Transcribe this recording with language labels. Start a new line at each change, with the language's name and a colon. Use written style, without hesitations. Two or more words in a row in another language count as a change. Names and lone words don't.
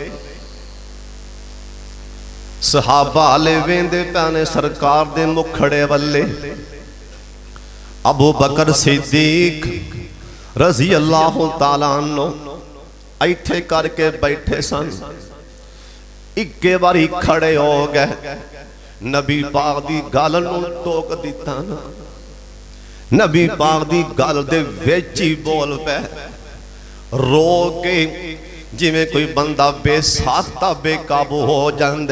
Punjabi: صحابہ لے ویندے پینے سرکار دے مکھڑے ولے. ابو بکر صدیق
Arabic: رضي الله تعالى عنه
Punjabi: ایتھے کر کے بیٹھے سن، اکے باری کھڑے ہو گئے، نبی پاک دی گل نوں ٹوک دتا نا. نبی پاک دی گل دے وچ ہی بول پے رو کے جویں کوئی بندہ بے ساختہ بے قابو ہو جاندا.